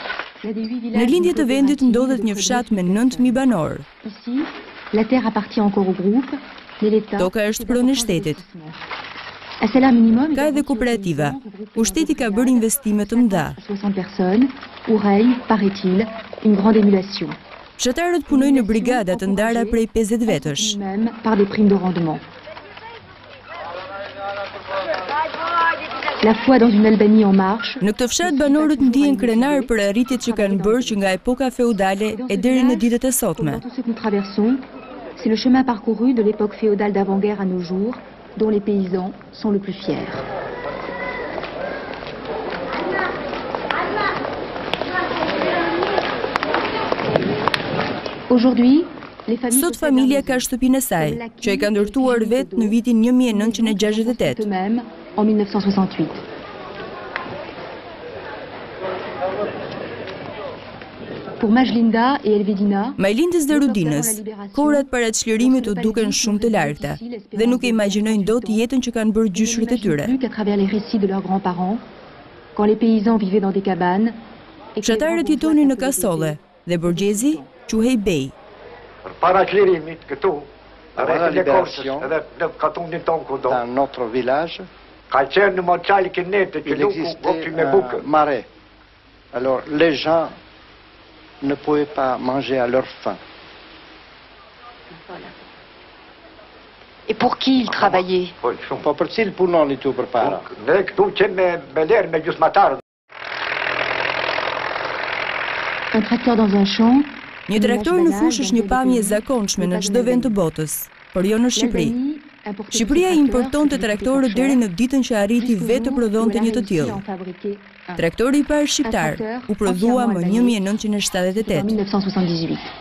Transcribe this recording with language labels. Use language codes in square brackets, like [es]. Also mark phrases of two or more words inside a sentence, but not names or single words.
[sq] Në lindje të vendit ndodhet një fshat me 9.000 banor. [fr] Ici, la terre appartient encore au groupe, mais l'État... [sq] Toka është pronë e shtetit. [fr] Un salaire minimum... [sq] Ka edhe kooperativa. Shteti ka bërë investime të mëdha. [fr] 60 personnes, où règne, paraît-il, une grande émulation. [sq] Fshatarët punojnë në brigada të ndara prej 50 vetësh. [fr] Même par des primes de rendement. La foi dans une Albanie en marche. [sq] Në këtë fshat banorët ndihen krenar për arritjet që kanë bërë që nga epoka feudale e deri në ditët e sotme. [fr] Dans tout ce que nous traversons, c'est le chemin parcouru de l'époque féodale d'avant-guerre à nos jours, dont les paysans sont le plus fiers. Aujourd'hui, [sq] sot familja ka shtëpinë e saj, që e ka ndërtuar vetë në vitin 1968. [fr] Même en 1968. Pour Majlinda et Elvedina, [sq] Majlindës dhe Rudinës, kohrat para çlirimit u duken shumë të largëta dhe nuk e imagjinojnë dot jetën që kanë bërë gjyshrit e tyre. [fr] Qu'à travers les récits de leurs grands-parents, quand les paysans vivaient dans des cabanes. [sq] Fshatarët jetonin në kasolle dhe borgjezi quhej bej. Para çlirimit këtu, [fr] dans notre village, il existait un marais. Alors les gens ne pouvaient pas manger à leur faim. Et pour qui ils travaillaient? [sq] Po për cilë punoni tu përpara? Ne këtu qenë me lerë, me gjysmatarë. [fr] Un tracteur dans un champ. [sq] Një traktor në fushë është një pamje e zakonshme në çdo vend të botës, por jo në Shqipëri. Shqipëria importonte traktorët deri në ditën që arriti vetë të prodhonte një të tillë. Traktori I parë shqiptar u prodhua më 1978.